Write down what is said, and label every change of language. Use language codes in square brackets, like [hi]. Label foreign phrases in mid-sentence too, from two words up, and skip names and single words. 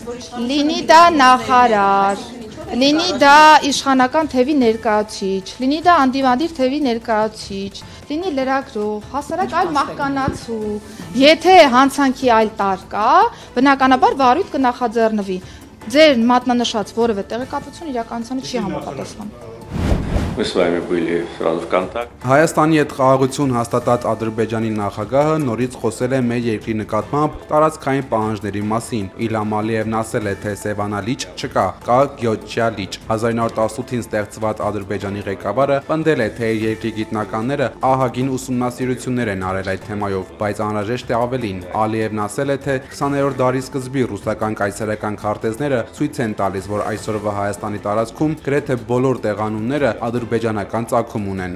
[hy] լինի դա իշխանական թևի ներկայացուցիչ, լինի դա անդիմադիր թևի ներկայացուցիչ, լինի լրագրող, հասարակ այլ մահկանացու։ Եթե հանցանքի այլ տար կա, բնականաբար վարույթ կնախաձեռնվի։ Ձեր մատնանշած որևէ տեղեկատվություն իրականությանը չի համապատասխանում։ [ru] Мы с вами были сразу в контакте. [hy] Հայաստանի հետ խաղաղություն հաստատած Ադրբեջանի նախագահը նորից խոսել է մեր երկրի նկատմամբ տարածքային պահանջների մասին։ Իլհամ Ալիևն ասել է, թե Սևանա լիճ չկա, կա Գյոչյա լիճ։ 1918-ին ստեղծված Ադրբեջանի ղեկավարը պնդել է, թե իր երկրի գիտնականները ահագին ուսումնասիրություններ են արել այդ թեմայով, բայց անհրաժեշտ է ավելին։ Ալիևն ասել է, թե 20-րդ դարի սկզբի ռուսական կայսերական քարտեզները ցույց են տալիս, որ այսօրվա Հայաստանի տարածքում գրեթե բոլոր տեղանունները ադրբեջանական ծագում ունեն։